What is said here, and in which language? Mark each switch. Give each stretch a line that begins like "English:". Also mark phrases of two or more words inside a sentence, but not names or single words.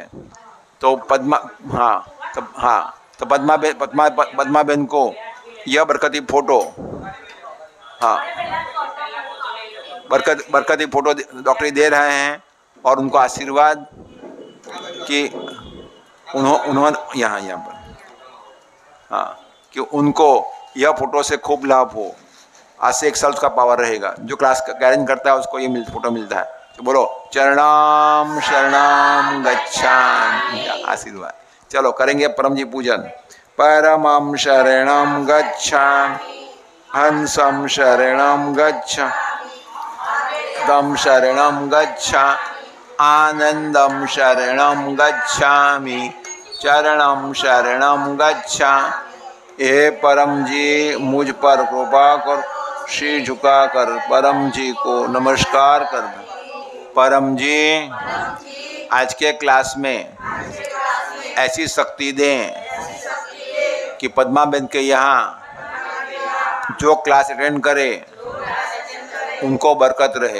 Hindi: तो तो पद्माबेन को यह बरकती फोटो, हाँ बरकती फोटो डॉक्टर दे रहे हैं और उनको आशीर्वाद कि उन्होंने यहाँ पर, हाँ कि उनको यह फोटो से खूब लाभ हो। आज से 1 साल उसका पावर रहेगा। जो क्लास गायन करता है उसको ये फोटो मिलता है। तो बोलो
Sanskrit: चरणाम शरणाम गच्छामि,
Hindi: आशीर्वाद। चलो करेंगे परम जी पूजन।
Sanskrit: परमं शरणं गच्छामि, हंसं शरणं गच्छामि, तम शरणं गच्छामि, आनंदं शरणं गच्छामि, चरणं शरणं गच्छामि,
Hindi: हे परम जी मुझ पर कृपा कर, शीश झुका कर परम जी को नमस्कार कर दो। परम जी आज के क्लास में ऐसी शक्ति दें कि पद्मा बहन के यहाँ जो क्लास अटेंड करे उनको बरकत रहे।